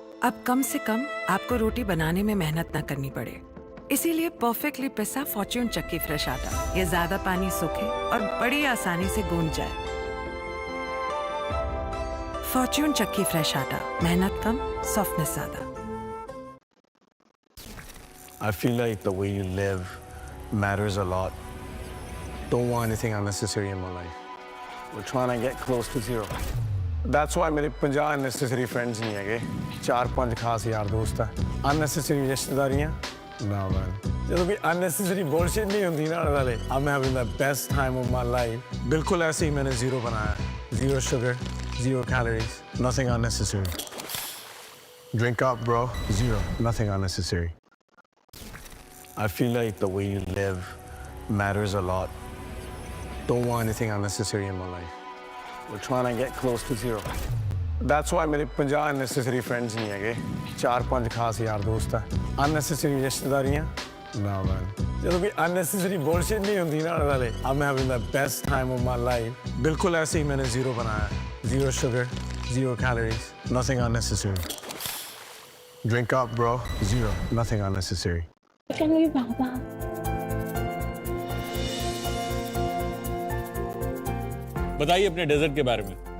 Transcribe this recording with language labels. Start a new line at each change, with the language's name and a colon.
Hindi: अब कम से कम आपको रोटी बनाने में मेहनत न करनी पड़े, इसीलिए परफेक्टली पिसा फॉर्च्यून चक्की फ्रेश आटा। ये ज्यादा पानी सोखे और बड़ी आसानी से गूंज जाए। फॉर्च्यून चक्की फ्रेश आटा, मेहनत कम, सॉफ्टनेस ज्यादा।
English: I feel like the way you live matters a lot. Don't want anything unnecessary in my life. We're trying to get close to zero. That's why
Hindi: मेरे 50
English: unnecessary friends
Hindi: नहीं है, 4-5 खास यार दोस्त हैं। Unnecessary रिश्तेदारियाँ?
English: No man.
Hindi: ਜਦੋਂ भी
English: unnecessary bullshit
Hindi: नहीं होती ना वाले,
English: I'm having the best time of my life.
Hindi: बिल्कुल ऐसे ही मैंने zero बनाया।
English: Zero sugar, zero calories, nothing unnecessary. Drink up, bro. Zero, nothing unnecessary. I feel like the way you live matters a lot. Don't want anything unnecessary in my life. We're trying to get close to zero. That's why
Hindi: मेरे 50
English: unnecessary friends
Hindi: नहीं है, 4-5 खास यार दोस्त हैं। Unnecessary रिश्तेदारियाँ?
English: No man.
Hindi: ਜਦੋਂ भी
English: unnecessary bullshit
Hindi: नहीं होती ना वाले,
English: I'm having the best time of my life.
Hindi: बिल्कुल ऐसे ही मैंने zero बनाया।
English: Zero sugar, zero calories, nothing unnecessary. Drink up, bro. Zero, nothing unnecessary.
Hindi: बताइए अपने डेजर्ट के बारे में।